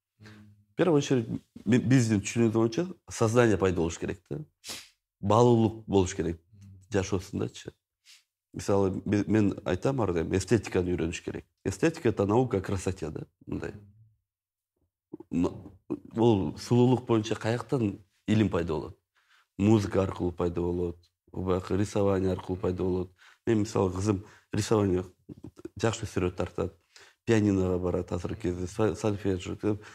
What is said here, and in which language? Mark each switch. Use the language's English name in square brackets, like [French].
[Russian] В первую очередь, [Kyrgyz] биздин түшүнүгүбүз боюнча сознание пайда болуш керек да. Баалуулук болуш керек жашоосундачы. Мисалы, мен айтам ар дайым, эстетиканы үйрөнүш керек. [Russian] Эстетика — это наука о красоте [Kyrgyz] да, мындай. Бул сулуулук боюнча каяктан илим пайда болот? Музыка аркылуу пайда болот, убакы рисование аркылуу пайда болот. Мен мисалы кызым рисование жакшы сүрөт тартат, пианиного барат азыркы кезде, сольфеджио.